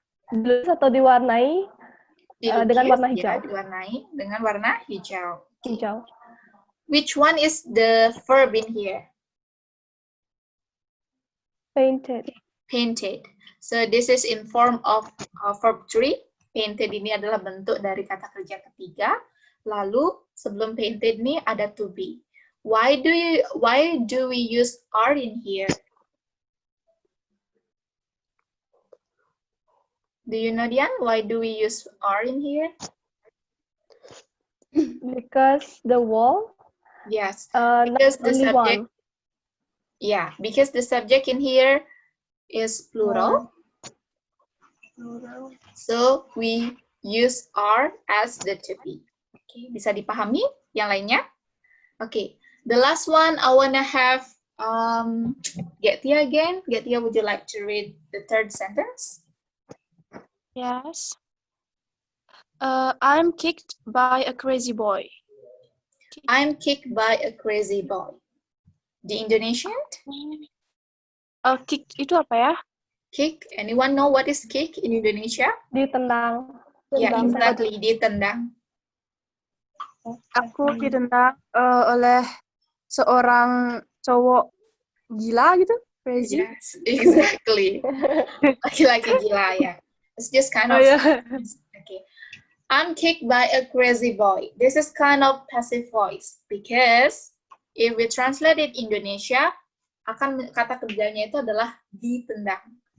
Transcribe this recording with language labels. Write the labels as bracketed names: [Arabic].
[Indonesian] Dilukis atau diwarnai dengan Dilukis, warna ya, hijau. diwarnai dengan warna hijau. Hijau. [English] Which one is the verb in here? Painted. Painted. So this is in form of verb 3. [Indonesian] Painted ini adalah bentuk dari kata kerja ketiga. Lalu sebelum painted ini ada to be. [English] Why do we use are in here? Do you know, Dian? Why do we use are in here? Because the wall, Yes, not because the only subject. one. Yeah, because the subject in here is plural. So we use are as the to be. [Indonesian] Okay, bisa dipahami yang lainnya? [English] Okay, the last one I wanna have Getia again. Getia, would you like to read the third sentence? Yes. I'm kicked by a crazy boy. I'm kicked by a crazy boy. The Indonesian? [Indonesian] Kick itu apa ya? [English] Kick. Anyone know what is kick in Indonesia? [Indonesian] Ditendang. [English] Yeah, [Indonesian] Tendang. [English] exactly. [Indonesian] Ditendang. Aku ditendang oleh seorang cowok gila gitu, crazy. [English] Yes, exactly. [Indonesian] Laki-laki gila, ya. [English] It's just kind of. Oh, yeah. Okay. I'm kicked by a crazy boy. This is kind of passive voice because if we translate it Indonesia, [Indonesian] kata kerjanya itu adalah ditendang.